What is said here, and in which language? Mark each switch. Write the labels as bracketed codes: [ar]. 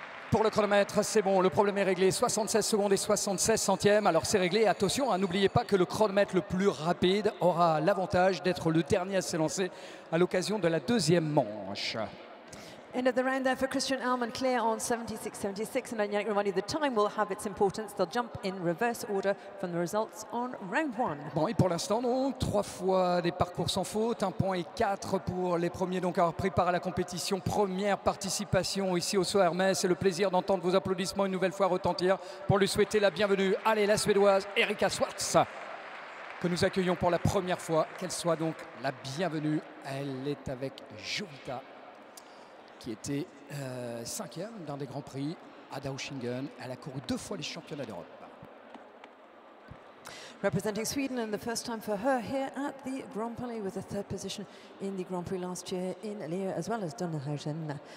[fr] Pour le chronomètre, c'est bon, le problème est réglé, 76 secondes et 76 centièmes. Alors c'est réglé, attention, hein, n'oubliez pas que le chronomètre le plus rapide aura l'avantage d'être le dernier à s'élancer à l'occasion de la deuxième manche. [en] End of the round there for Christian Allman, clear on 76.76, and Yannick reminded the time will have its importance. They'll jump in reverse order from the results on round 1. [fr] Bon, et pour l'instant, donc, 3 fois des parcours sans faute, 1 point et 4 pour les premiers donc à avoir pris part à la compétition. Première participation ici au Saut Hermès. C'est le plaisir d'entendre vos applaudissements une nouvelle fois retentir pour lui souhaiter la bienvenue. Allez, la Suédoise Erika Swartz, que nous accueillons pour la première fois. Qu'elle soit donc la bienvenue. Elle est avec Jovita. qui était 5e d'un des Grands Prix à Dauchingen. Elle a couru 2 fois les championnats d'Europe. [en] Representing Sweden, and the first time for her here at the Grand Palais, with a 3rd position in the Grand Prix last year in Leer, as well as Donnerhausen.